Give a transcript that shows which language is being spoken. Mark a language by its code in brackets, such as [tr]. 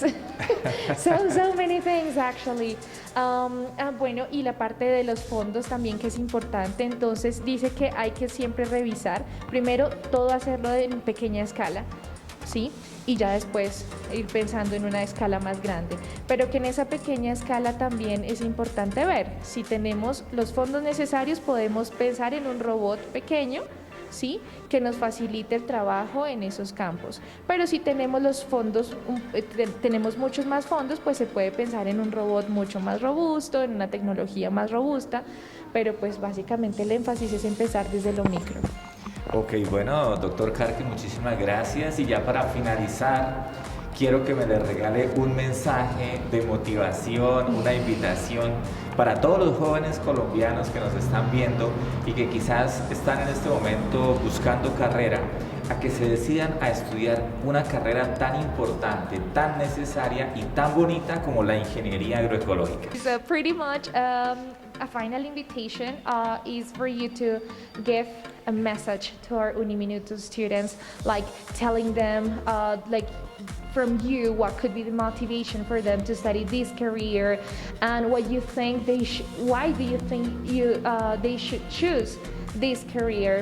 [en] so many things actually. [es] Bueno, y la parte de los fondos también, que es importante. Entonces dice que hay que siempre revisar, primero todo hacerlo en pequeña escala, ¿sí? Y ya después ir pensando en una escala más grande, pero que en esa pequeña escala también es importante ver si tenemos los fondos necesarios. Podemos pensar en un robot pequeño, ¿sí?, que nos facilite el trabajo en esos campos, pero si tenemos los fondos, tenemos muchos más fondos, pues se puede pensar en un robot mucho más robusto, en una tecnología más robusta, pero pues básicamente el énfasis es empezar desde lo micro. Ok, bueno, doctor Karkee, muchísimas gracias. Y ya para finalizar, quiero que me le regale un mensaje de motivación, una invitación para todos los jóvenes colombianos que nos están viendo y que quizás están en este momento buscando carrera, a que se decidan a estudiar una carrera tan importante, tan necesaria y tan bonita como la ingeniería agroecológica. [en] So pretty much a final invitation is for you to give a message to our Uniminuto students, like telling them like from you what could be the motivation for them to study this career, and what you think why do you think they should choose this career.